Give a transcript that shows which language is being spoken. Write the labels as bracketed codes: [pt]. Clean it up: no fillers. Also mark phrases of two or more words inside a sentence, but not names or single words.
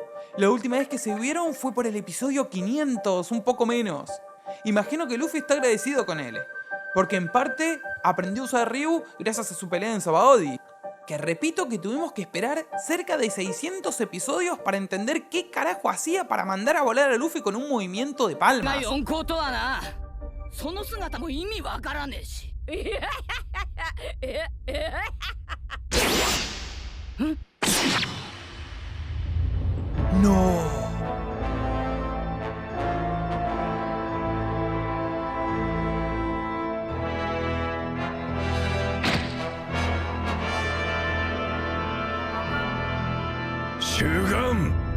[es] La última vez que se vieron fue por el episodio 500, un poco menos. Imagino que Luffy está agradecido con él, porque en parte aprendió a usar Ryu gracias a su pelea en Sabaody. Que repito que tuvimos que esperar cerca de 600 episodios para entender qué carajo hacía para mandar a volar a Luffy con un movimiento de palmas. [ja] 四皇とはな、その姿も意味わからねえし。 [es] No. Shugan.